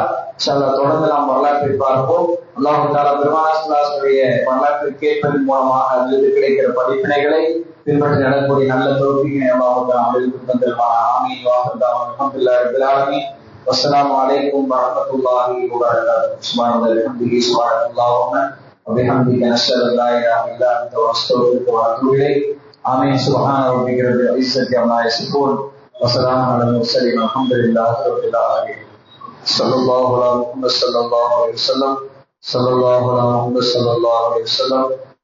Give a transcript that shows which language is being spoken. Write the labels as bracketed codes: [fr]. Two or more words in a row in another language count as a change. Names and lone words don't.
[ar] إن شاء الله [ta] தொடர்ந்து நாம் வரலாற்றை பார்ப்போம். [ar] الله تعالى [ta] பெருமானார் [ar] صلى الله عليه وسلم [ta] வரலாற்றை கேட்பதன் மூலமாக அதிலிருந்து கிடைக்கிற படிப்பினைகளை பின்பற்றி நடக்கக்கூடிய நல்ல தௌஃபீகை [ar] الله تعالى [ta] அனைவருக்கும் தந்தருள்வானாக. [ar] ஆமீன். وآخر الحمد لله رب العالمين والسلام عليكم ورحمة الله وبركاته. سبحان الله وبحمده سبحان الله وبحمدك نشهد ان لا اله الا انت ونستغفرك ونتوب اليك. آمين. سبحان ربك رب العزة عما يصفون وسلام على المرسلين والحمد لله رب العالمين. صلى الله على محمد صلى الله عليه وسلم. صلى الله على محمد صلى الله عليه وسلم.